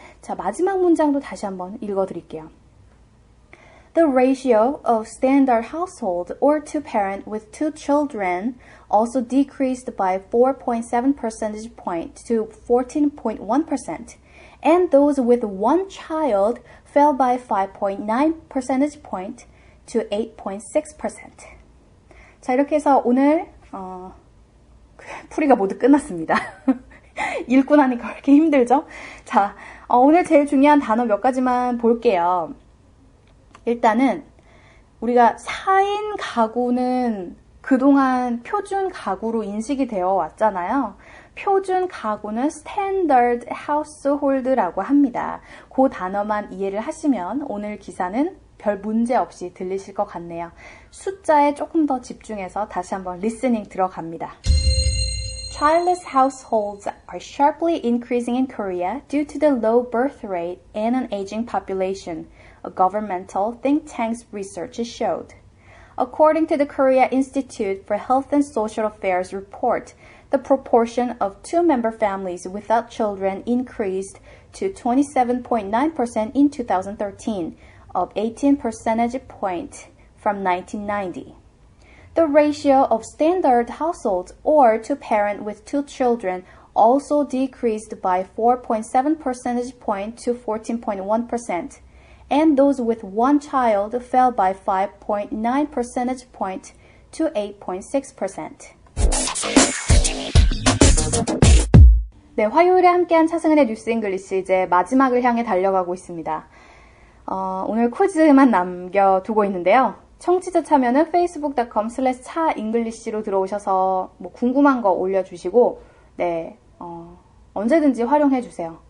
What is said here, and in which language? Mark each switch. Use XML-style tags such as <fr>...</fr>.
<ko>자, 마지막 문장도 다시 한번 읽어드릴게요.</ko> <en>The ratio of standard household or two-parent with two children also decreased by 4.7 percentage point to 14.1%, and those with one child fell by 5.9 percentage point to 8.6%.</en> <ko>자, 이렇게 해서 오늘 풀이가 모두 끝났습니다. 읽고 나니까 왜 이렇게 힘들죠? 자, 오늘 제일 중요한 단어 몇 가지만 볼게요. 일단은 우리가 4인 가구는 그동안 표준 가구로 인식이 되어 왔잖아요. 표준 가구는 standard household라고 합니다. 그 단어만 이해를 하시면 오늘 기사는 별 문제 없이 들리실 것 같네요. 숫자에 조금 더 집중해서 다시 한번 리스닝 들어갑니다.</ko> <en>Childless households are sharply increasing in Korea due to the low birth rate and an aging population, a governmental think tank's research showed. According to the Korea Institute for Health and Social Affairs report, the proportion of two-member families without children increased to 27.9% in 2013, up 18 percentage points from 1990. The ratio of standard households or two-parent with two children also decreased by 4.7 percentage points to 14.1%, and those with one child fell by 5.9 percentage points to 8.6%.</en> <ko>네, 화요일에 함께한 차승은의 뉴스 잉글리시 이제 마지막을 향해 달려가고 있습니다. 오늘 퀴즈만 남겨두고 있는데요. 청취자 참여는 facebook.com/차잉글리시로 들어오셔서 뭐 궁금한 거 올려주시고 네, 언제든지 활용해주세요.</ko>